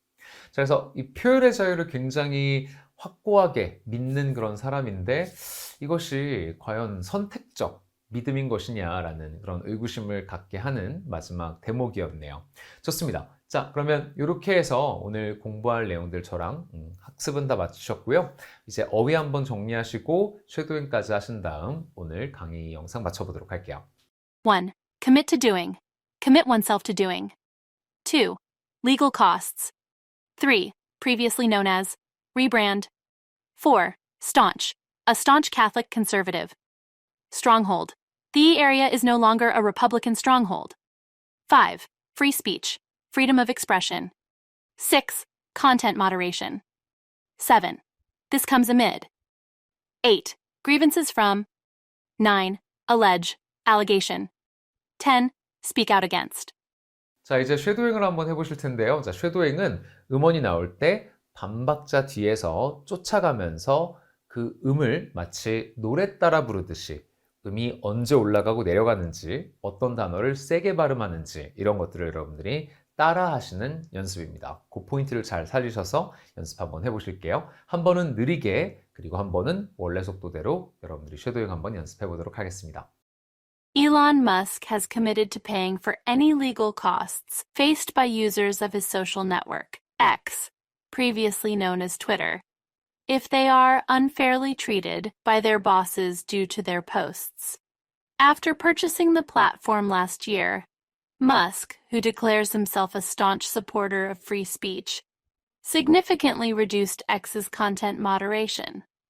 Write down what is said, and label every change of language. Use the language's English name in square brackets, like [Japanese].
[Korean] 자, 그래서 이 표현의 자유를 굉장히 확고하게 믿는 그런 사람인데 이것이 과연 선택적 믿음인 것이냐라는 그런 의구심을 갖게 하는 마지막 대목이었네요. 좋습니다. 자, 그러면 이렇게 해서 오늘 공부할 내용들 저랑 학습은 다 마치셨고요. 이제 어휘 한번 정리하시고 쉐도잉까지 하신 다음 오늘 강의 영상 마쳐보도록 할게요. [English] 1. Commit to doing. Commit oneself to doing. 2. Legal costs. 3. Previously known as rebrand. 4. Staunch. A staunch Catholic conservative. Stronghold. The area is no longer a Republican stronghold. 5. Free speech. Freedom of expression. 6. Content moderation. 7. This comes amid. 8. Grievances from. 9. Allege. Allegation. 10. Speak out against. [Korean] 자, 이제 쉐도잉을 한번 해보실 텐데요. 자, 쉐도잉은 음원이 나올 때 반박자 뒤에서 쫓아가면서 그 음을 마치 노래 따라 부르듯이 음이 언제 올라가고 내려가는지, 어떤 단어를 세게 발음하는지 이런 것들을 여러분들이 따라 하시는 연습입니다. 그 포인트를 잘 살리셔서 연습 한번 해보실게요. 한 번은 느리게, 그리고 한 번은 원래 속도대로 여러분들이 쉐도잉 한번 연습해 보도록 하겠습니다. [English] Elon Musk has committed to paying for any legal costs faced by users of his social network, X, previously known as Twitter, if they are unfairly treated by their bosses due to their posts. After purchasing the platform last year, Musk, who declares himself a staunch supporter of free speech, significantly reduced X's content moderation.